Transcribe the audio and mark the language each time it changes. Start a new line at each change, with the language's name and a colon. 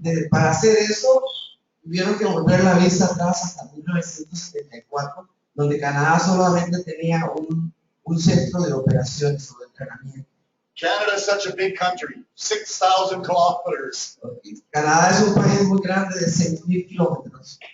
Spanish: Para hacer eso, tuvieron que volver la vista atrás hasta 1974, donde Canadá solamente tenía un centro de operaciones o de entrenamiento.
English: Canada is such a big country, 6,000 kilometers.
Spanish: Canadá es un país muy grande de 6,000 kilómetros.